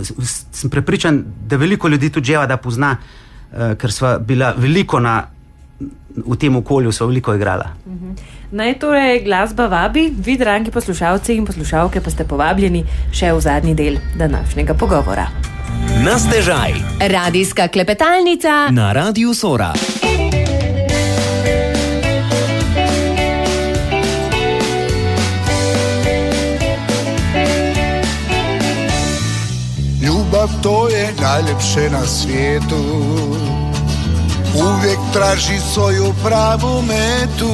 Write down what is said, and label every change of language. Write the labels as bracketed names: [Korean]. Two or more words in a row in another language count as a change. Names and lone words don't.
[Slovenian] Sem prepričan, da veliko ljudi tudi Dževada pozna, ker sva bila veliko v tem okolju, sva veliko igrala. Naj torej glasba vabi, vi, dragi poslušalci in poslušalke, pa ste povabljeni še v zadnji del današnjega pogovora. Na stežaj. Radijska klepetalnica Na Radiu Sora. [Croatian] Ljubav, to je najlepše na svijetu. Uvijek traži svoju pravu metu.